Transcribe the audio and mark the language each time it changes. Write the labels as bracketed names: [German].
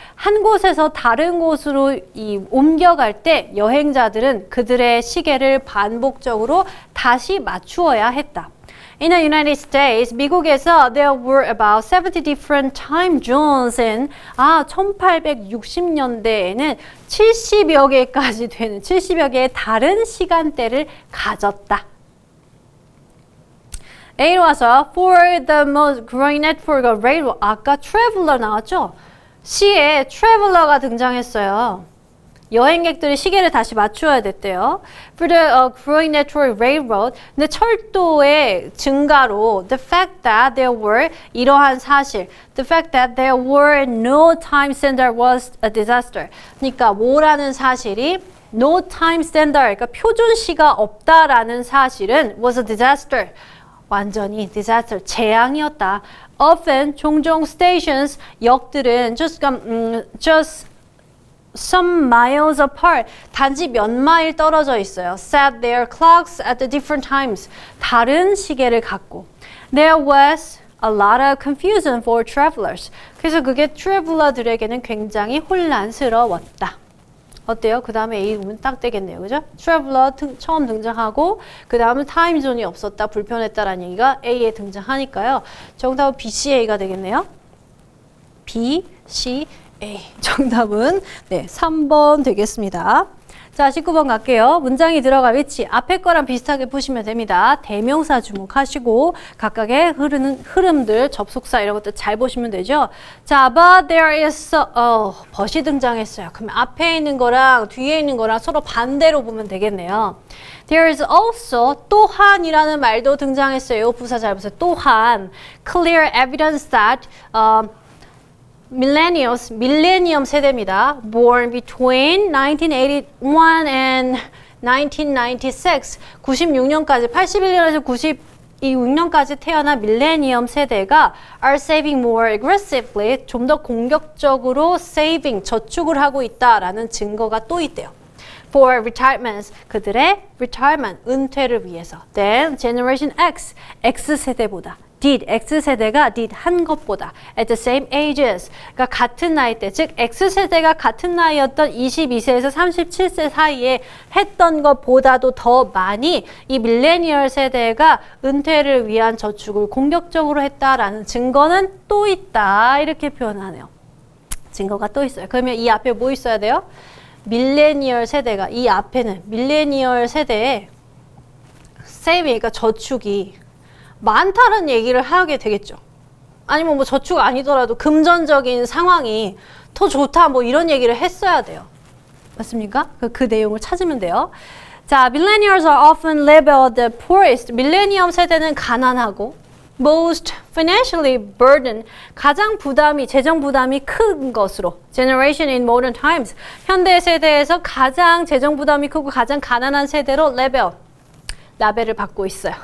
[Korean] 한 곳에서 다른 곳으로 옮겨갈 때 여행자들은 그들의 시계를 반복적으로 다시 맞추어야 했다. [English] In the United States, [Korean] 미국에서 [English] there were about 70 different time zones in [Korean] 1860년대에는 70여 개까지 되는 70여 개의 다른 시간대를 가졌다. A로 와서 [English] for the most growing network of railroad. [Korean] 아까 traveler 나왔죠? C에 traveler가 등장했어요. 여행객들이 시계를 다시 맞추어야 됐대요. [English] For the growing network railroad. [Korean] 근데 철도의 증가로 [English] the fact that there were [Korean] 이러한 사실. [English] The fact that there were no time standard was a disaster. [Korean] 그러니까 뭐라는 사실이 [English] no time standard. [Korean] 그러니까 표준시가 없다라는 사실은 [English] was a disaster. [Korean] 완전히 disaster, 재앙이었다. [English] Often, [Korean] 종종 [English] stations, [Korean] 역들은 [English] just some miles apart, [Korean] 단지 몇 마일 떨어져 있어요. [English] Set their clocks at the different times, [Korean] 다른 시계를 갖고. [English] There was a lot of confusion for travelers. [Korean] 그래서 그게 traveler들에게는 굉장히 혼란스러웠다. 어때요? 그 다음에 A 보면 딱 되겠네요. 그죠? Traveler 처음 등장하고 그 다음은 타임존이 없었다, 불편했다라는 얘기가 A에 등장하니까요. 정답은 B, C, A가 되겠네요. B, C, A. 정답은 3번 되겠습니다. 자, 19번 갈게요. 문장이 들어갈 위치 앞에 거랑 비슷하게 푸시면 됩니다. 대명사 주목하시고 각각의 흐름들, 접속사 이런 것들 잘 보시면 되죠. 자, [English] but there is [Korean] but이 등장했어요. 그럼 앞에 있는 거랑 뒤에 있는 거랑 서로 반대로 보면 되겠네요. There is also 또한이라는 말도 등장했어요. 부사 잘 보세요. 또한 [English] clear evidence that millennials, [Korean] 밀레니엄 세대입니다. [English] Born between 1981 and 1996, [Korean] 96년까지, 81년에서 96년까지 태어난 밀레니엄 세대가 [English] are saving more aggressively, [Korean] 좀 더 공격적으로 saving, 저축을 하고 있다라는 증거가 또 있대요. [English] For retirements, [Korean] 그들의 retirement, 은퇴를 위해서. [English] Then Generation X, [Korean] X세대보다. did, X세대가 did 한 것보다 [English] at the same ages, [Korean] 그러니까 같은 나이 때, 즉 X세대가 같은 나이였던 22세에서 37세 사이에 했던 것보다도 더 많이 이 밀레니얼 세대가 은퇴를 위한 저축을 공격적으로 했다라는 증거는 또 있다. 이렇게 표현하네요. 증거가 또 있어요. 그러면 이 앞에 뭐 있어야 돼요? 밀레니얼 세대가, 이 앞에는 밀레니얼 세대의 saving, 그러니까 저축이 많다는 얘기를 하게 되겠죠. 아니면 뭐 저축 아니더라도 금전적인 상황이 더 좋다 뭐 이런 얘기를 했어야 돼요. 맞습니까? 그 내용을 찾으면 돼요. 자, [English] millennials are often labeled the poorest. [Korean] 밀레니엄 세대는 가난하고 [English] most financially burdened, [Korean] 가장 재정 부담이 큰 것으로 [English] generation in modern times, [Korean] 현대 세대에서 가장 재정 부담이 크고 가장 가난한 세대로 라벨을 받고 있어요.